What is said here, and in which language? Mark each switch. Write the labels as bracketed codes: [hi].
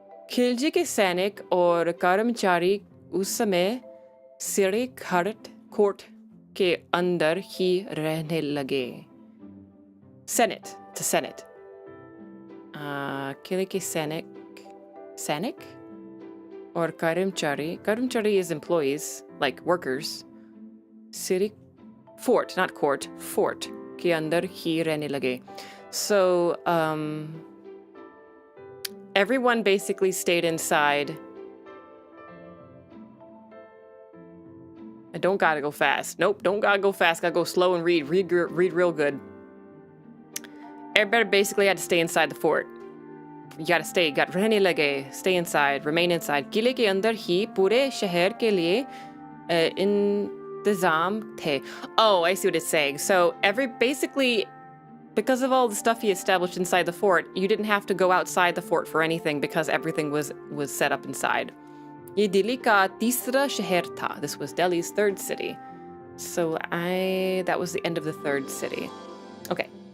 [hi] खिलजी के सैनिक और कर्मचारी उस समय सिरी कोर्ट के अंदर ही रहने लगे. Senate to Senate. किले के सैनिक [en] or कर्मचारी is employees, like workers. City fort, not court, fort [hi] के अंदर ही रहने लगे. [en] So everyone basically stayed inside. I don't gotta go fast. Nope, don't gotta go fast. Gotta go slow and read real good. Everybody basically had to stay inside the fort. You gotta stay, [hi] रहने लगे, [en] stay inside, remain inside. [hi] किले के अंदर ही पूरे शहर के लिए इंतजाम थे. [en] Oh, I see what it's saying. So basically, because of all the stuff he established inside the fort, you didn't have to go outside the fort for anything because everything was set up inside. [hi] ये दिल्ली का तीसरा शहर था. [en] This was Delhi's third city. So that was the end of the third city. Okay.